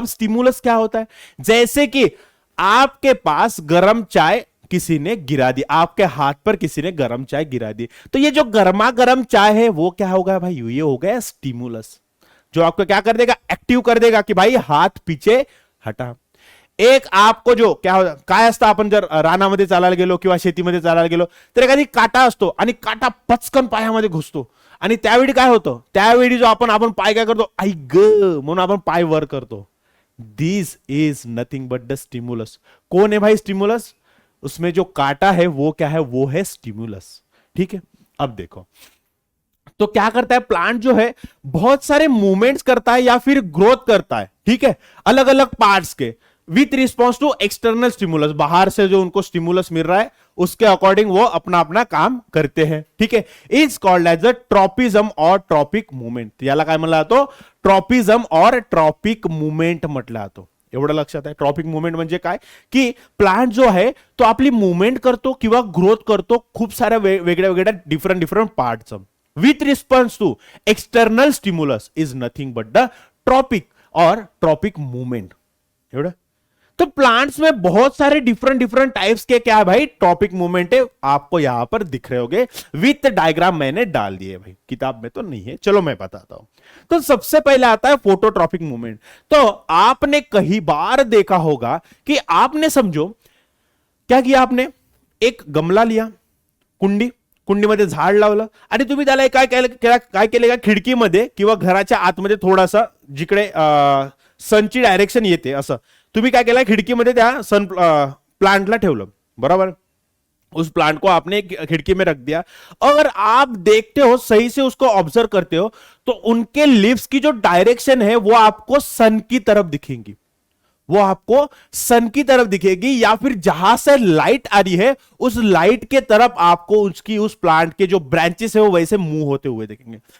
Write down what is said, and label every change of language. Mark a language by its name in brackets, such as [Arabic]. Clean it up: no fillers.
[Hindi] अब स्टिमुलस क्या होता है, जैसे कि आपके पास गरम चाय किसी ने गिरा दी, आपके हाथ पर किसी ने गरम चाय गिरा दी, तो ये जो गर्मा गर्म चाय है वो क्या होगा भाई, ये हो गया स्टिमुलस, जो आपको क्या कर देगा, एक्टिव कर देगा कि भाई हात पीछे हटा। [Marathi] एक आपको जो काय असतं, आपण जर रानामध्ये चालायला गेलो किंवा शेतीमध्ये चालायला गेलो तर एखादी काटा असतो आणि काटा पचकन पायामध्ये घुसतो, आणि त्यावेळी काय होतं, त्यावेळी जो आपण पाय काय करतो, आई ग म्हणून आपण पाय वर करतो। [English] This is nothing but the stimulus. [Hindi] कौन है भाई स्टिमुलस, उसमें जो काटा है वो क्या है, वो है स्टिमुलस। ठीक है, अब देखो तो क्या करता है प्लांट जो है, बहुत सारे मूवमेंट्स करता है या फिर ग्रोथ करता है। ठीक है, अलग अलग पार्ट्स के, [English] with response to external stimulus, [Hindi] बाहर से जो उनको स्टिमुलस मिल रहा है उसके अकॉर्डिंग वो अपना अपना काम करते हैं, ठीक है. [English] Is called as a tropism और tropic movement. [Marathi] याला काय म्हणला जातो? ट्रॉपिज्म और ट्रॉपिक मुवमेंट म्हटलं जातो. एवढं लक्षात आहे. ट्रॉपिक मुवमेंट म्हणजे काय की प्लांट जो आहे तो आपली मुवमेंट करतो किंवा ग्रोथ करतो खूप साऱ्या वेगळ्या वेगळ्या different पार्टचं. [English] With response to external stimulus is nothing but the tropic और tropic movement. एवढं. [Hindi] तो प्लांट्स में बहुत सारे डिफरेंट टाइप्स के क्या है भाई ट्रॉपिक मूवमेंट है. आपको यहां पर दिख रहे होंगे, विथ डायग्राम मैंने डाल दिए भाई, किताब में तो नहीं है, चलो मैं बताता हूं. तो सबसे पहले आता है फोटोट्रॉपिक मूवमेंट. तो आपने कई बार देखा होगा कि आपने समझो क्या किया, आपने एक गमला लिया, [Marathi] कुंडीमध्ये झाड लावलं आणि तुम्ही त्याला काय केलं का खिडकीमध्ये किंवा घराच्या आतमध्ये थोडासा जिकडे सनची डायरेक्शन येते असं तुम्ही काय केलं खिडकीमध्ये त्या सन प्लांटला ठेवलं, बराबर. [Hindi] उस प्लांट को आपने खिड़की में रख दिया और आप देखते हो सही से उसको ऑब्जर्व करते हो तो उनके लिव्स की जो डायरेक्शन है वो आपको सन की तरफ दिखेंगी, वो आपको सन की तरफ दिखेगी या फिर जहां से लाइट आ रही है उस लाइट के तरफ आपको उसकी उस प्लांट के जो ब्रांचेस है वो वैसे मूव होते हुए दिखेंगे.